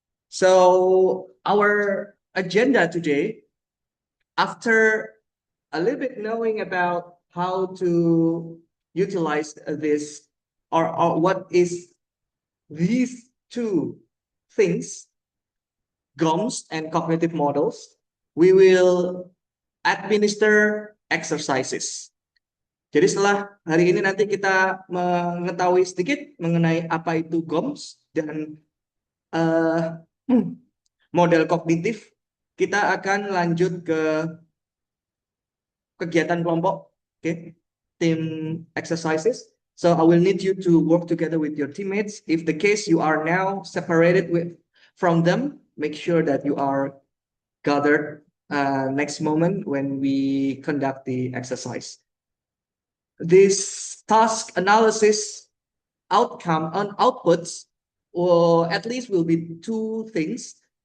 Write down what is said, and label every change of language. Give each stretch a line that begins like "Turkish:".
English: So our agenda today, after a little bit knowing about how to utilize this or what is these two things, GOMS and cognitive models, we will administer exercises.
Indonesian: Jadi setelah hari ini nanti kita mengetahui sedikit mengenai apa itu GOMS dan model kognitif, kita akan lanjut ke kegiatan kelompok, okay?
English: Team exercises. So I will need you to work together with your teammates. If the case you are now separated from them, make sure that you are gathered next moment when we conduct the exercise. This task analysis outcome and outputs, or at least will be two things.